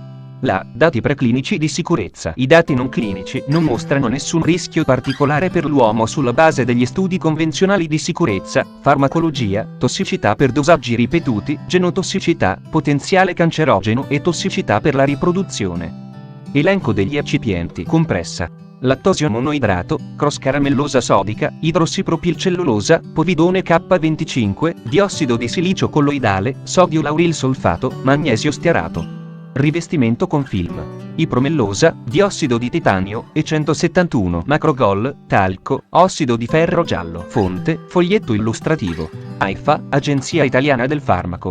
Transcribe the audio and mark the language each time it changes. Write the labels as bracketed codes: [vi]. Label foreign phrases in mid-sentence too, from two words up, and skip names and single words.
[it] Dati preclinici di sicurezza. I dati non clinici non mostrano nessun rischio particolare per l'uomo sulla base degli studi convenzionali di sicurezza, farmacologia, tossicità per dosaggi ripetuti, genotossicità, potenziale cancerogeno e tossicità per la riproduzione. Elenco degli eccipienti. Compressa. Lattosio monoidrato, cross caramellosa sodica, idrossipropilcellulosa, povidone K25, diossido di silicio colloidale, sodio lauril solfato, magnesio stearato. Rivestimento con film. Ipromellosa, diossido di titanio, E171, macrogol, talco, ossido di ferro giallo. Fonte, foglietto illustrativo. AIFA, Agenzia Italiana del Farmaco.